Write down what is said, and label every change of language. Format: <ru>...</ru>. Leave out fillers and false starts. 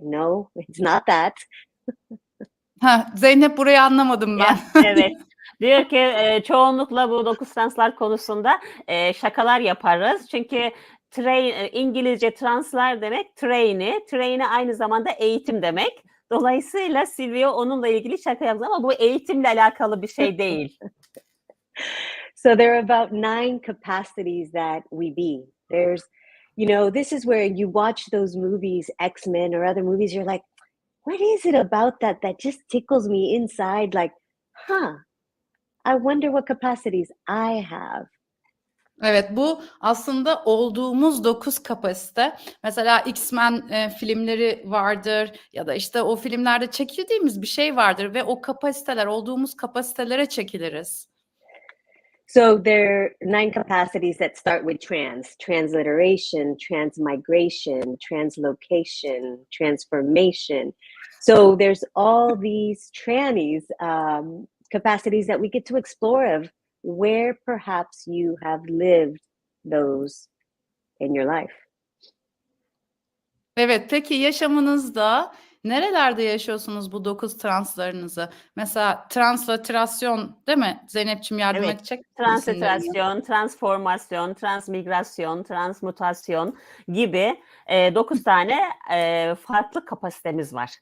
<en>No, it's not that.</en> <tr>Zeynep burayı anlamadım ben. Evet. Diyor ki çoğunlukla bu 9 translar konusunda şakalar yaparız. Çünkü İngilizce translar demek trainee aynı zamanda eğitim demek. Dolayısıyla Silvia onunla ilgili şaka yaptı ama bu eğitimle alakalı bir şey değil.</tr> <en>So there are about 9 capacities that we be. There's, this is where you watch those movies, X-Men or other movies, you're like, what is it about that just tickles me inside? Like, I wonder what capacities I have.</en> <tr>Evet, bu aslında olduğumuz 9 kapasite. Mesela X-Men filmleri vardır ya da işte o filmlerde çekildiğimiz bir şey vardır ve o kapasiteler, olduğumuz kapasitelere çekiliriz.</tr> <en>So there are 9 capacities that start with transliteration, transmigration, translocation, transformation. So there's all these trannies, capacities that we get to explore of where perhaps you have lived those in your life.</en> <tr>Evet, peki yaşamınızda Nerelerde yaşıyorsunuz bu 9 translarınızı? Mesela transliterasyon değil mi? Zeynep'ciğim yardım Evet. edecek misin isimlerini? Transliterasyon, transformasyon, transmigrasyon, transmutasyon gibi 9 tane farklı kapasitemiz var.</tr>